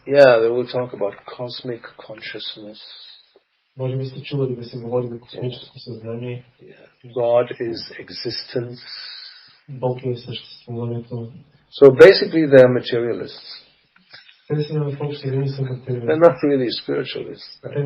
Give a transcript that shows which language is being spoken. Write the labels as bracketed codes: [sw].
[en] Yeah, they will talk about cosmic consciousness. [bg] Може би сте чували да се говори за космическо съзнание. [en] God is existence. [bg] Бог е съществуването. [en] So basically they are materialists. They're not really spiritualists.